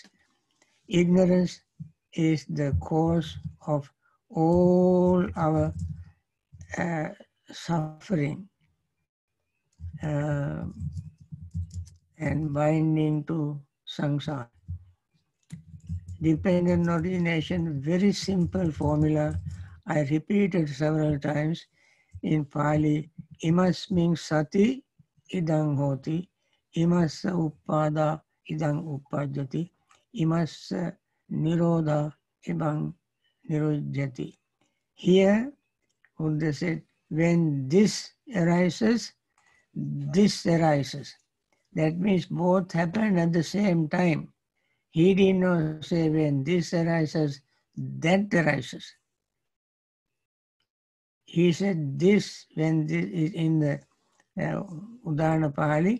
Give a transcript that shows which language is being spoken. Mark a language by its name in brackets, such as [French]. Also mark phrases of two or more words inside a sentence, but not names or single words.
[English] Ignorance is the cause of all our suffering and binding to samsara. Dependent origination, very simple formula. I repeated several times in Pali. [Pali] Imasming sati idang hoti, imassa uppada idang uppajjati, imassa nirodha idang nirujjati. [English] Here, Buddha said, when this arises, this arises. That means both happen at the same time. He did not say when this arises, that arises. He said this when this is in the Udana Pali.